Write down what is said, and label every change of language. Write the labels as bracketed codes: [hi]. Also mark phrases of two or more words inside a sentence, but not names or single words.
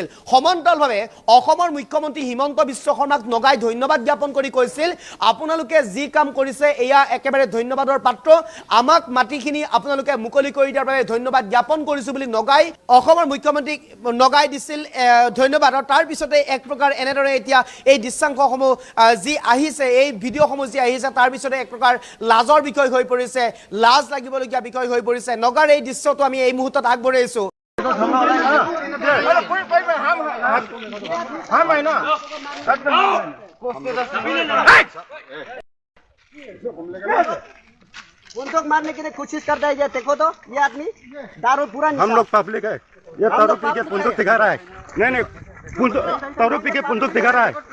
[as] সমান্তৰালভাৱে অসমৰ মুখ্যমন্ত্ৰী হিমন্ত বিশ্ব শৰ্মাক নগাই ধন্যবাদ জ্ঞাপন কৰি কৈছিল, আপোনালোকে যি কাম কৰিছে এয়া একেবাৰে ধন্যবাদৰ পাত্ৰ, আমাক মাটিখিনি আপোনালোকে মুকলি কৰি দিয়াৰ বাবে ধন্যবাদ জ্ঞাপন কৰিছোঁ বুলি নগাই অসমৰ মুখ্যমন্ত্ৰীক নগাই দিছিল ধন্যবাদ। আৰু তাৰ পিছতে এক প্ৰকাৰ এনেদৰে এতিয়া এই দৃশ্যাংশসমূহ যি আহিছে, এই ভিডিঅ'সমূহ যি আহিছে, তাৰ পিছতে এক প্ৰকাৰ লাজৰ বিষয় হৈ পৰিছে, লাজ লাগিবলগীয়া বিষয় হৈ পৰিছে। নগাৰ এই দৃশ্যটো আমি এই মুহূৰ্তত আগবঢ়াইছোঁ। [hi] बंदूक मारने की कोशिश करता है। ये देखो तो, ये आदमी दारू पूरा हम लोग पब्लिक है, ये दारू पी के बंदूक दिखा रहा है। नहीं नहीं, दारू पी के बंदूक दिखा रहा है।